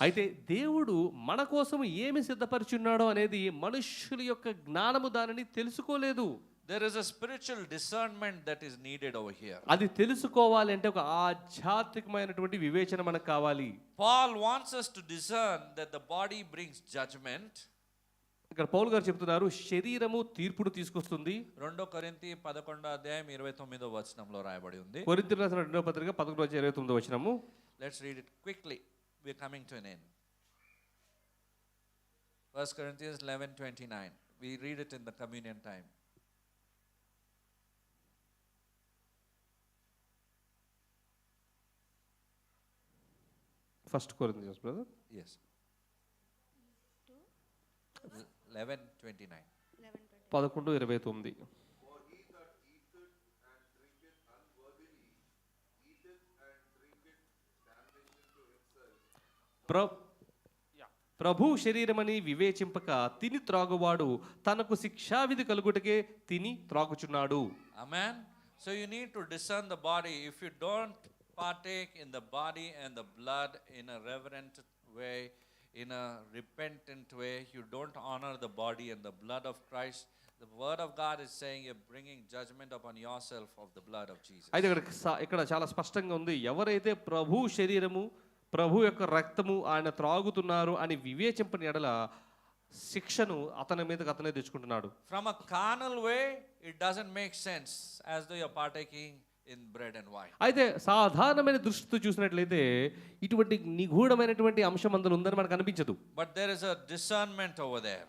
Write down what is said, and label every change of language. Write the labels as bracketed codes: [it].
[te] అయితే దేవుడు మన కోసం ఏమి సిద్ధపరిచున్నాడో అనేది మనుష్యుల యొక్క జ్ఞానము దానిని తెలుసుకోలేదు. [en] There is a spiritual discernment that is needed over here. [te] అది తెలుసుకోవాలి అంటే ఒక ఆధ్యాత్మికమైనటువంటి వివేచన మనకు కావాలి. [en] Paul wants us to discern that the body brings judgment. [te] ఇక్కడ పౌలు గారు చెప్తున్నారు, శరీరము తీర్పును తీసుకొస్తుంది. 2 కొరింథీ 11:29 రాయబడి ఉంది. కొరింథీయులకు రాసిన 2వ పత్రిక 11:29 వచనము. [en] Let's read it quickly. We're coming to an end. 1 Corinthians 11:29. We read it in the communion time. First కొరింథీయుస్ brother. Yes. 11:29. 11:29. For he that eateth and drinketh unworthily eateth and drinketh damnation to himself. [te] ప్రభు శరీరమని వివేచింపక తిని త్రాగువాడు తనకు శిక్షావిధి కలుగుటకే తిని త్రాగుచున్నాడు. [en] Amen. So you need to discern the body. If you don't partake in the body and the blood in a reverent way, in a repentant way, you don't honor the body and the blood of Christ. The word of God is saying you're bringing judgment upon yourself of the blood of Jesus. [te] అయితే ఇక్కడ చాలా స్పష్టంగా ఉంది, ఎవరైతే ప్రభు శరీరము, ప్రభు యొక్క రక్తము ఆయన త్రాగుతున్నారు అని వివేచింపని ఎడల శిక్షను అతని మీదకి అతనే తెచ్చుకుంటున్నాడు. [en] From a carnal way, it doesn't make sense as though you're partaking in bread and wine. [te] అయితే సాధారణమైన దృష్టితో చూసినట్లయితే ఇటువంటి నిగూఢమైనటువంటి అంశం అందులో ఉందని మనకు అనిపించదు. [en] But there is a discernment over there.